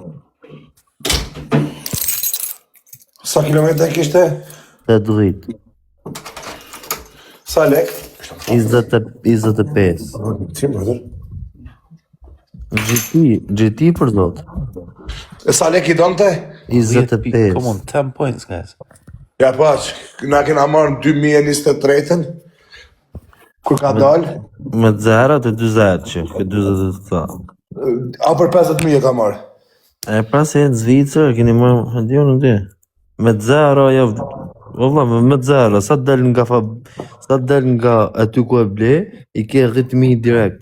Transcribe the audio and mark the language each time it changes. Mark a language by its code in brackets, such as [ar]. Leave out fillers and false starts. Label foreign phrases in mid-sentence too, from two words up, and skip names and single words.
[sq] Sa kilometra kishte? 80. Sa lek? 25. Si më dhe? GT për zot. E sa lek i donte? 25. [en] Come on, 10 points, guys. [sq] Ja paç, na kena marrë në 2023-ën, kur ka dalë, Me 0 të 20 që, këtë 20 të tha. a për 50.000 e ka marrë. E pra se e në Zvicër, keni marrë, e di unë ndi. Me 0, jo, vëlla, me 0, sa del nga aty ku e ble, i ke 10.000 direkt.